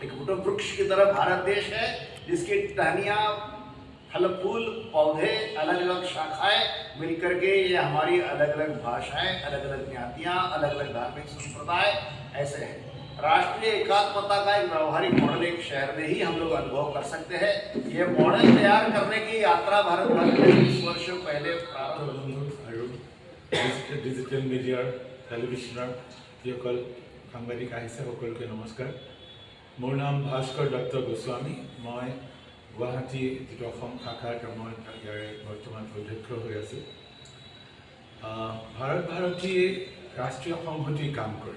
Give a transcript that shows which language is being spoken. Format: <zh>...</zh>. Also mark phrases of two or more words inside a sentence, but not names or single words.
<hi>एक वट वृक्ष की तरह भारत देश है जिसकी टहनियाँ, फल फूल, पौधे, अलग अलग शाखाएं मिलकर के ये हमारी अलग अलग भाषाएं, अलग अलग ज्ञातियाँ, अलग अलग धार्मिक संप्रदाय ऐसे हैं। राष्ट्रीय एकात्मता का एक व्यवहारिक मॉडल एक शहर में ही हम लोग अनुभव कर सकते हैं। ये मॉडल तैयार करने की यात्रा भारत भारत में 20 वर्षों पहले</hi> <en>digital media</en> <as>टेलिविजनर যিসকল সাংবাদিক আহিছে সকলকে নমস্কাৰ। মোৰ নাম ভাস্কৰ দত্ত গোস্বামী। মই গুৱাহাটী যিটো অসম শাখাৰ মই ইয়াৰে বৰ্তমান অধ্যক্ষ হৈ আছোঁ। ভাৰত ভাৰতী ৰাষ্ট্ৰীয় সংহতিৰ কাম কৰে।</as>